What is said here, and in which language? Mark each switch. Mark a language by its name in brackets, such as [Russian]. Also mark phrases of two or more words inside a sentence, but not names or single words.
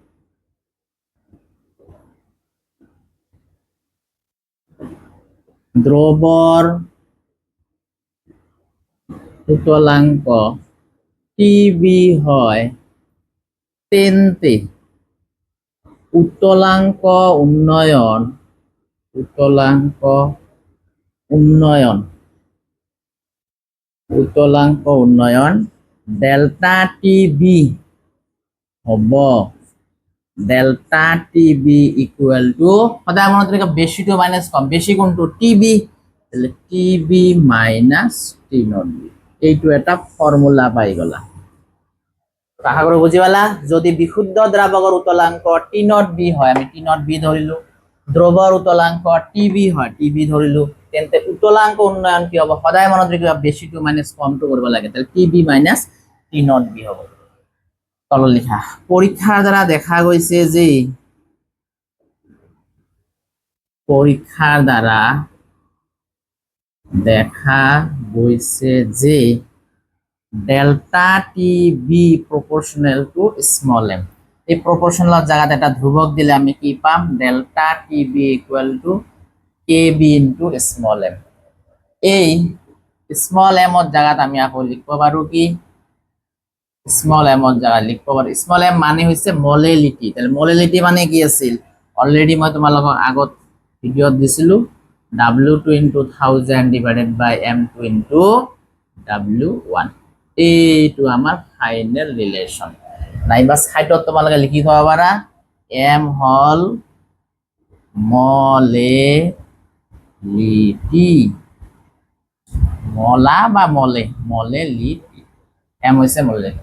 [Assamese] দ্রবর উতলাংক টিবি হয়, তেন্তে উতলাংক উন্নয়ন, উতলাংক উন্নয়ন, উতলাংক উন্নয়ন [English] delta Tb [Assamese] হব, [English] delta Tb equal to, [Assamese] সদায় মনত ৰাখিবা বেশি [English] to minus [Assamese] কম, বেশি কোনটো [English] Tb, Tb minus T naught b. [Assamese] এইটো এটা ফর্মুলা পাই গলা। আশা কৰো বুজি পালা। যদি বিশুদ্ধ দ্রাবকৰ উতলাংক [English] T naught b [Assamese] হয়, আমি [English] T naught b [Assamese] ধৰিলো, দ্রবৰ উতলাংক টিবি হয়, টিবি ধৰিলো, তেন্তে উতলাংক উন্নয়ন কি হ'ব, সদায় মনত ৰাখিবা বেশি [English] to minus [Assamese] কমটো কৰিব লাগে। তাহলে [English] Tb minus T naught b [Assamese] হ'ব। তলত লিখা, পরীক্ষার দ্বারা দেখা গৈছে যে, পরীক্ষার দ্বারা দেখা গৈছে যে [English] delta T b proportional to small m. [Assamese] এই প্রপোর্শনাল জায়গাত এটা ধ্রুবক দিলে আমি কি পাম, [English] delta T b equal to K b into small m. [Assamese] এই [English] small mত [Assamese] জায়গাত আমি আকৌ লিখব পাৰো কি, [English] small mত [Assamese] জায়গাত লিখব পাৰো, [English] small m [Assamese] মানে হৈছে মলেলিটি। তাহলে মলেলিটি মানে কি আছিল, অলরেডি মই তোমালোকক আগত ভিডিওত দিছিলো, [English] W2 into 1000 divided by M2 into W1। [Assamese] এইটো আমাৰ [English] final relation. [Assamese] নাইবা সাইটত তোমালোকে লিখি থব পাৰা, M হল মলেলিটি, মলা বা মলে, মলেলিটি, M হৈছে মলেলিটি।